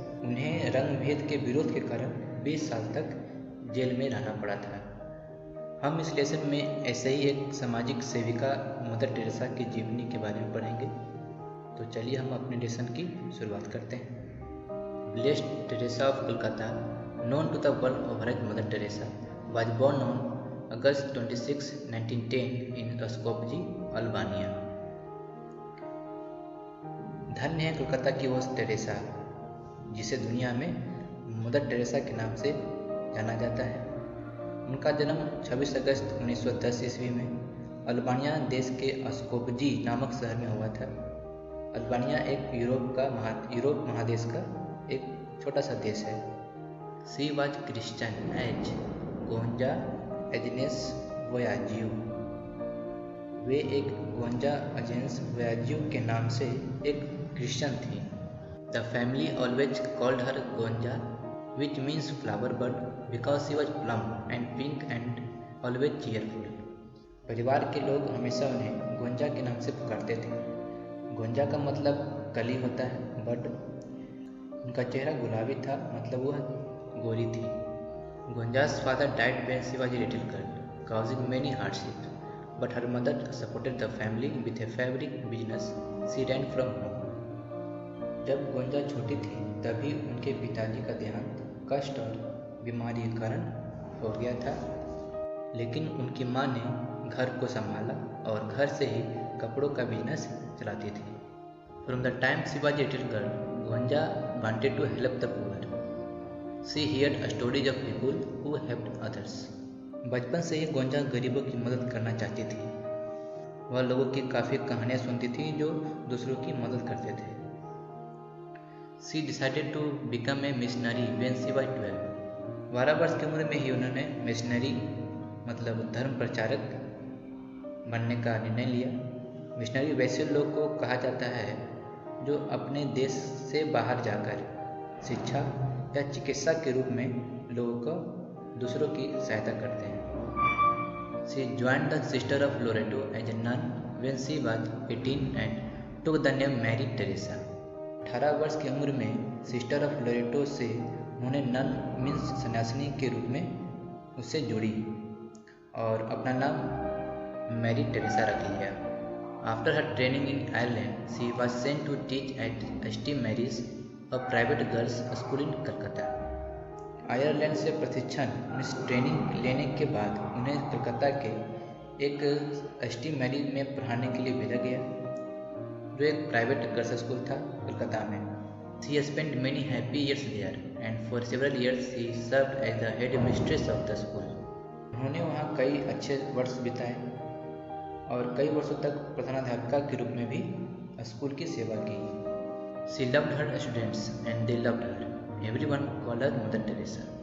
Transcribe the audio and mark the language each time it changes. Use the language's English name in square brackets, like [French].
[Hindi] उन्हें रंग भेद के विरोध के कारण 20 साल तक जेल में रहना पड़ा था। हम इस लेसन में ऐसे ही एक सामाजिक सेविका मदर टेरेसा की जीवनी के बारे में पढ़ेंगे। तो चलिए हम अपने लेसन की शुरुआत करते हैं। [English] Blessed Teresa of Kolkata, known to the world of Mother Teresa, was born on August 26, 1910 in Skopje, Albania. [Hindi] धन्य है कोलकाता की वो टेरेसा जिसे दुनिया में मदर टेरेसा के नाम से जाना जाता है। उनका जन्म 26 अगस्त 1910 ईस्वी में अल्बानिया देश के स्कोपजी नामक शहर में हुआ था। अल्बानिया एक यूरोप महादेश का एक छोटा सा देश है। [English] She was Christian as गोंजा agency वोयाजियो। [Hindi] वे एक गोंजा एजेंस वोयाजियो के नाम से एक क्रिश्चियन थी। [English] The family always called her Gonxha which means flower bird because she was plump and pink and always cheerful. [Hindi] परिवार के लोग हमेशा उन्हें गोंजा के नाम से पुकारते थे। गोंजा का मतलब कली होता है, बट उनका चेहरा गुलाबी था, मतलब वह गोरी थी। [English] Gonxha's father died when she was a little girl, causing many hardships, but her mother supported the family with a fabric business. She ran from home. [Hindi] जब गोंजा छोटी थी तभी उनके पिताजी का देहांत कष्ट और बीमारी के कारण हो गया था, लेकिन उनकी माँ ने घर को संभाला और घर से ही कपड़ों का बिजनेस चलाती थी। [English] From the time she was a little girl, Gonja wanted to help the poor. She heard stories of people who helped others. [Hindi] बचपन से ही गोंजा गरीबों की मदद करना चाहती थी। वह लोगों की काफ़ी कहानियाँ सुनती थी जो दूसरों की मदद करते थे। [English] She decided to become a missionary when she was 12. [Hindi] 12 वर्ष की उम्र में ही उन्होंने मिशनरी मतलब धर्म प्रचारक बनने का निर्णय लिया। मिशनरी वैसे लोग को कहा जाता है जो अपने देश से बाहर जाकर शिक्षा या चिकित्सा के रूप में लोगों को दूसरों की सहायता करते हैं। [English] She joined the Sister of Loreto as a nun when she was 18 and took the name Mary Teresa. [Hindi] 18 वर्ष की उम्र में सिस्टर ऑफ लोरेटो से उन्होंने नन मीन्स सन्यासिनी के रूप में उससे जुड़ी और अपना नाम मैरी टेरेसा रख लिया। [English] After her training in Ireland, she was sent to teach at St. Mary's, a private girls' school in Calcutta. [Hindi] Ireland से प्रशिक्षण ट्रेनिंग लेने के बाद उन्हें कलकत्ता के एक एसटी मैरी में पढ़ाने के लिए भेजा गया, जो एक प्राइवेट गर्ल्स स्कूल था कलकत्ता में। [English] She spent many happy years there, and for several years she served as the head mistress of the school. [Hindi] उन्होंने वहाँ कई अच्छे वर्ष बिताए और कई वर्षों तक प्रधानाध्यापिका के रूप में भी स्कूल की सेवा की। [English] She loved her students and they loved her. Everyone called her Mother Teresa.